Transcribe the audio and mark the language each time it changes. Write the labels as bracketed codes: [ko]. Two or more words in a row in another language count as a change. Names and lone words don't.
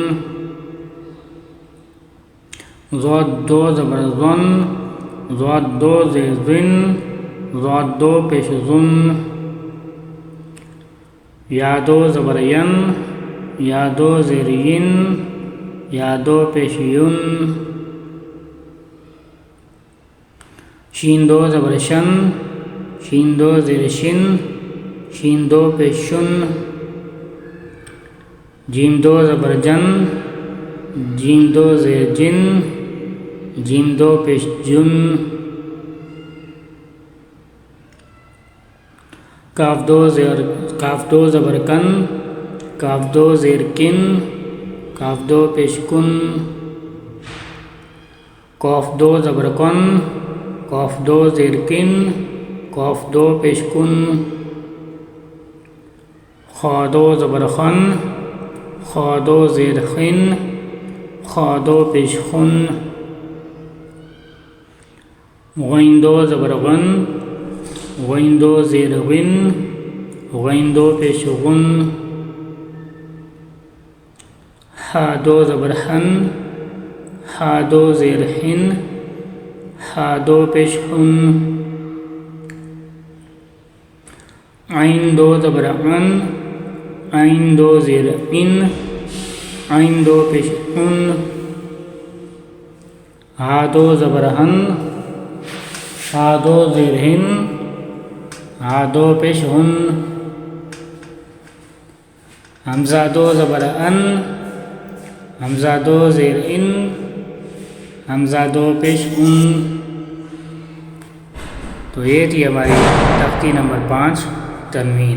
[ur] ضاد دو زبر ظن، ضاد دو زیر ظن، ضاد دو پیش ظن، یا دو زبر ین، یا دو زیر ین، یا دو پیش یون، شین دو زبر شن، شین دو زیر شن، شین دو پیش شن، جیم دو زبر جن، جیم دو زیر جن، جیم دو پیش جن، کاف دو زبر کن، کاف دو زیر کن، کاف دو پیش کن، قاف دو زبر کن، قاف دو زیر کن، قاف دو پیش کن، خا دو زبر خن، خا دو زیر خن، خا دو پیش خن، غین دو زبر غن، غین دو زیر غن، غین دو پیش غن، ہا دو زبر ہن، ہا دو زیر ہن، ہا دو پیش ہن، عین دو زبر عن، عین دو زیر ان، عین دو پیش ان، ہا دو زبر ہن، ہا دو زیر ہن، ہا دو پیش ہن، حمزہ دو زبر ان، حمزہ دو زیر ان، حمزہ دو پیش ان۔ تو یہ تھی ہماری تختی نمبر 5 تنوین۔